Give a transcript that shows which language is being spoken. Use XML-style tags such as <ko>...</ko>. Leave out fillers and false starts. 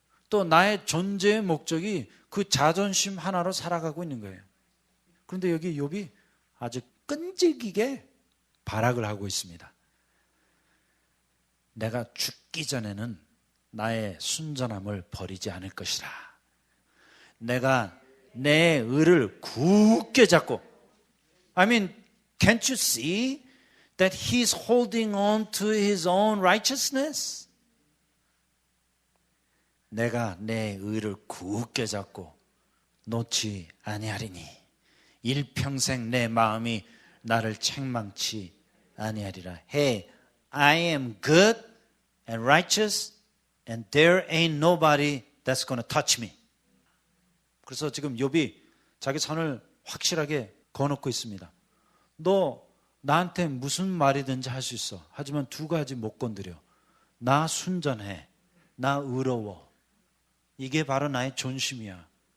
<ko>또 나의 존재의 목적이 그 자존심 하나로 살아가고 있는 거예요. 그런데 여기 욥이 아주 끈질기게 발악을 하고 있습니다. 내가 죽기 전에는 나의 순전함을 버리지 않을 것이라. 내가 내 의를 굳게 잡고,</ko> <en>I mean, can't you see that he's holding on to his own righteousness?</en> <ko>내가 내 의를 굳게 잡고 놓지 아니하리니 일평생 내 마음이 나를 책망치 아니하리라.</ko> <en>Hey, I am good and righteous and there ain't nobody that's going to touch me.</en> <ko>그래서 지금 욥이 자기 선을 확실하게 거놓고 있습니다. 너 나한테 무슨 말이든지 할 수 있어. 하지만 두 가지 못 건드려. 나 순전해. 나 의로워. 이게 바로 나의 존심이야.</ko>